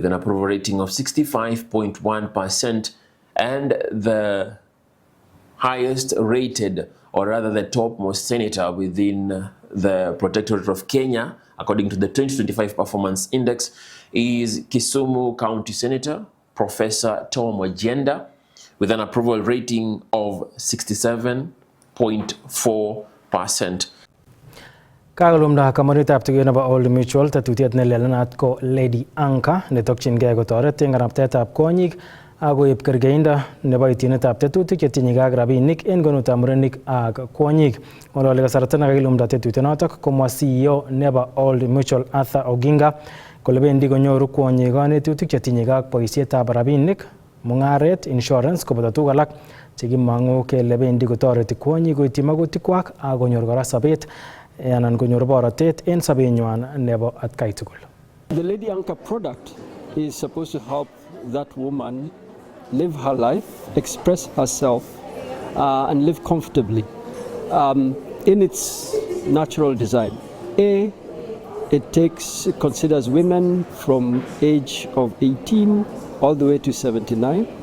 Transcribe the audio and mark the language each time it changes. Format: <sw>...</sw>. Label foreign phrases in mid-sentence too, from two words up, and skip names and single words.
<en>an approval rating of 65.1%, and the highest rated, or rather the topmost senator within the Protectorate of Kenya, according to the 2025 Performance Index, is Kisumu County Senator Professor Tom Ojenda with an approval rating of 67.4%.</en> <kln>Kagalumda kamaritab tugiyo nebo Old Mutual tatutiet nelelenat ko Lady Anchor netokchingei kotoret eng kanaptaetab konyik akoib kergeindo nebo ityinetab tetutik chetinye ak rabinik eng konutab murenik ak kwonyik. Ngololi kasarta nekakilumda tetutyonotok komwa CEO nebo Old Mutual Arthur Oginga kole bendi konyoru kwonyik kanetutik chetinye ak boisietab rabinik, mungaret, insurance koboto tuguk alak chekimongu kele bendi kotoreti kwonyik koityi magutikwak ak konyor kora sobet anan konyor borotet en sobenywan nebo atkai tugul.</kln> <en>The Lady Anchor product is supposed to help that woman live her life, express herself, and live comfortably in its natural design. A, it considers women from age of 18 all the way to 79.</en>